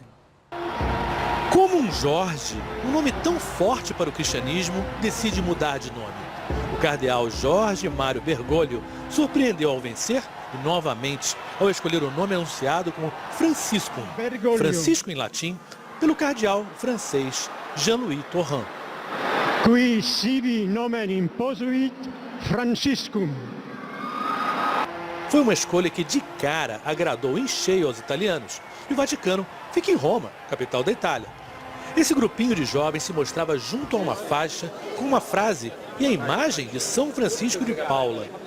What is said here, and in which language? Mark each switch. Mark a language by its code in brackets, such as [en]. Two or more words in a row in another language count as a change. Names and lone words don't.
[pt] Como um Jorge, um nome tão forte para o cristianismo, decide mudar de nome. O cardeal Jorge Mário Bergoglio surpreendeu ao vencer e novamente ao escolher o nome anunciado como Franciscum. Francisco em latim, pelo cardeal francês Jean-Louis Torrent. [la] Qui sibi nomen imposuit Franciscum. [pt] Foi uma escolha que de cara agradou em cheio aos italianos. E o Vaticano fica em Roma, capital da Itália. Esse grupinho de jovens se mostrava junto a uma faixa com uma frase e a imagem de São Francisco de Paula.